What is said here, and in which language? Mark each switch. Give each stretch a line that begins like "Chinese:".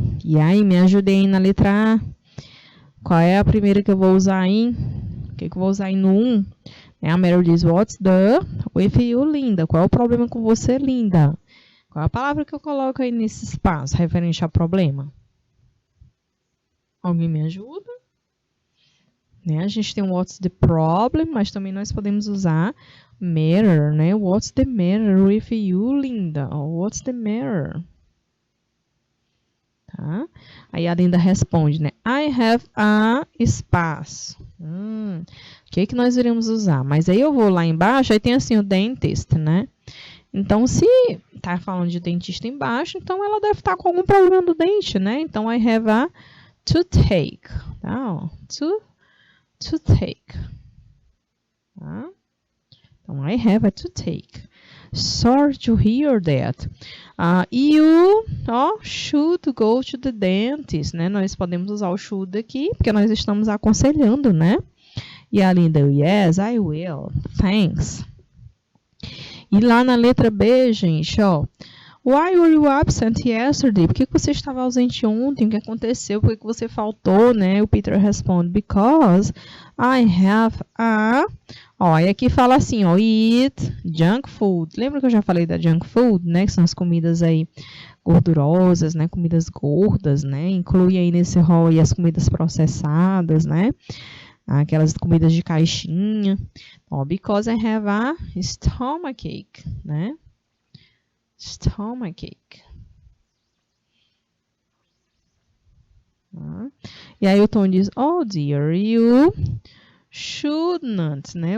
Portuguese: E aí, me ajudem aí na letra A. Qual é a primeira que eu vou usar aí? O que eu vou usar aí no 1? A Meryl diz,
English: what's the with you, Linda?
Portuguese: Qual é o problema com você, Linda? Qual é a palavra que eu coloco aí nesse espaço referente ao problema? Alguém me ajuda? Né? A gente tem um
English: what's the problem,
Portuguese: mas também nós podemos usar matter, né?
English: What's the matter with you, Linda? Or what's the matter?
Portuguese: Tá? Aí a Linda responde, né?
English: I have a
Portuguese: espaço. O que nós iremos usar? Mas aí eu vou lá embaixo, aí tem assim o dentist, né? Então, se tá falando de dentista embaixo, então ela deve estar com algum problema do dente, né?
English: Então, I have a toothache. Tá? Toothache. Tá? Então, I have a toothache. Sorry to hear that. You should go to the dentist, né?
Portuguese: Nós podemos usar o should aqui, porque nós estamos aconselhando, né? E a Linda,
English: yes, I will. Thanks.
Portuguese: E lá na letra B, gente, ó.
English: Why were you absent yesterday?
Portuguese: Por que você estava ausente ontem? O que aconteceu? Por que você faltou, né? O Peter responde,
English: because I have a...
Portuguese: Ó, e aqui fala assim, ó,
English: eat junk food.
Portuguese: Lembra que eu já falei da junk food, né? Que são as comidas aí gordurosas, né? Comidas gordas, né? Inclui aí nesse rol aí as comidas processadas, né? Aquelas comidas de caixinha.
English: Ó, because I have a stomachache, né? Stomachache.
Portuguese: E aí o Tom diz,
English: oh dear, you should not,
Portuguese: né?